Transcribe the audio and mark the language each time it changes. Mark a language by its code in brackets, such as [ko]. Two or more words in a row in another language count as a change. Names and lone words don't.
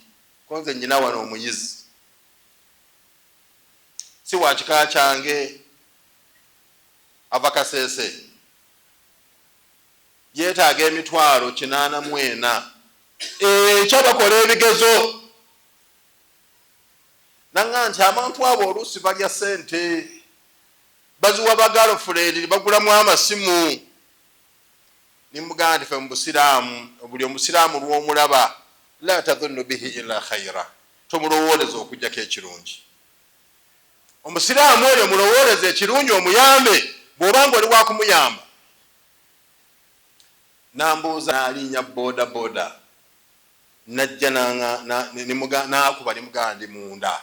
[lg] Konze nnyina wano omuyizi si wa kika kyange ava Kasese, yeetaaga 84,000 ekyabakola ebigezo. Nanga nti abantu abo oluusi balya ssente, baziwa bagirlfriend bagulamu amasimu. Nimugamba nti ffe mu busiraamu buli omusiraamu lw'omulaba [ar] لا تظنن به إلا خيرا, [lg] tomulowooleza okujjako ekirungi. Omusiraamu oyo mulowooleza ekirungi omuyambe bw'oba ng'oli wa kumuyamba. Nambuuza n'alinnya boda boda najja n'akuba nimugamba ndi munda.